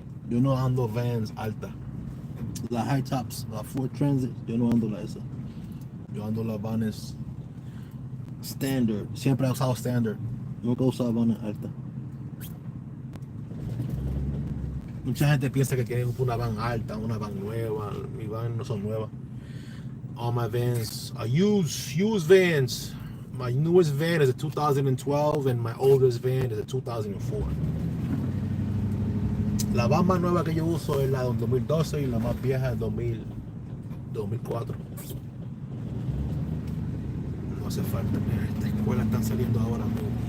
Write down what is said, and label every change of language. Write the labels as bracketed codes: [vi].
[es] Yo no ando vans altas. Las [en] high tops, [es] la Ford Transit, yo no ando esa. Yo ando las vanes standard. Siempre he usado standard. Nunca he usado vanes altas. Mucha gente piensa que tienen una van alta, una van nueva. Mi van no son nuevas. [en] All my vans are used vans. My newest van is a 2012 and my oldest van is a 2004. [es] La van más nueva que yo uso es la de 2012 y la más vieja es 2004. No hace falta. Estas escuelas están saliendo ahora mismo.